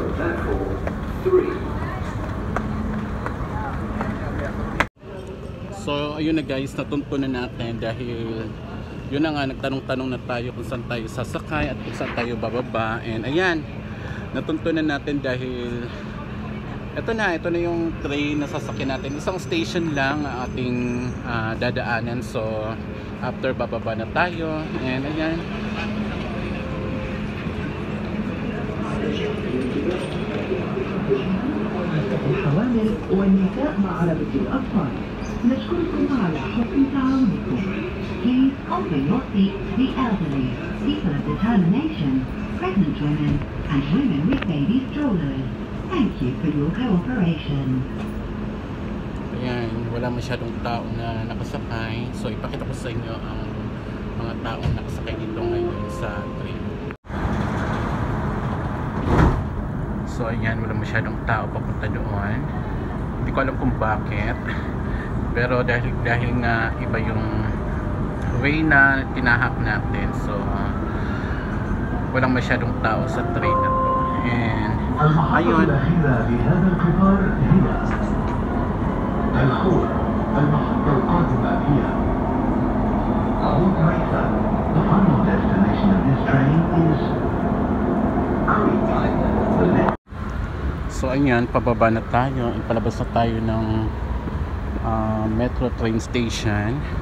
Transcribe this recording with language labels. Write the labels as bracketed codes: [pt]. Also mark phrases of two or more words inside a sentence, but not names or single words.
[tl] So ayun na guys, natunto na natin dahil yun na nga, nagtanong-tanong na tayo kung saan tayo sasakay at kung saan tayo bababa. And ayan, natunto na natin dahil ito na yung train na sasakyan natin. Isang station lang ang ating dadaanan. So after bababa na tayo. And ayan, [ar] الحوامل والنساء مع عربة الأطفال نشكركم على حسن تعاونكم. [en] Please open your seat to the elderly, people of determination, pregnant women, and women with baby strollers. Thank you for your cooperation. [tl] ayan, wala masyadong tao na nakasakay. So ipakita ko sa inyo ang mga taong nakasakay dito ngayon sa train. So ayan, wala masyadong tao papunta doon. Hindi ko alam kung bakit. Pero dahil nga iba yung way na tinahak natin. So walang masyadong tao sa train na to. And ayun, [ar] المحطة القادمة هي Old Mesa. [en] The final destination of this train is Crete. [tl] so ayan, pababa na tayo. Palabas na tayo ng metro train station.